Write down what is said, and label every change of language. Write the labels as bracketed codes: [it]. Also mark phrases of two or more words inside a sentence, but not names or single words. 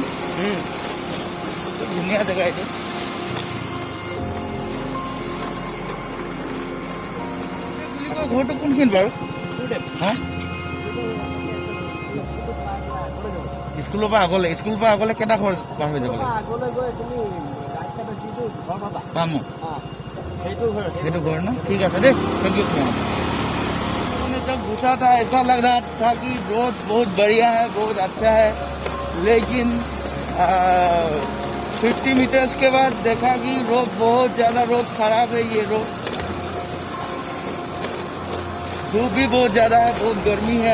[as] খুব ধুনীয়া জেগা এইটো। ঘৰটো কোনখিনিত বাৰু? হা স্কুলৰ পৰা আগলৈ? স্কুলৰ পৰা আগলৈ কেইটা ঘৰ পাৰ হৈ যাব লাগে? পাম সেইটো ঘৰ ন? ঠিক আছে দেই, [en] thank you. [hi] जब घुसा था ऐसा लग रहा था कि रोड बहुत बढ़िया है, बहुत अच्छा है, लेकिन 50 मीटर्स के बाद देखा कि रोड बहुत ज़्यादा रोड खराब है। ये रोड धूप भी बहुत ज़्यादा है, बहुत गर्मी है।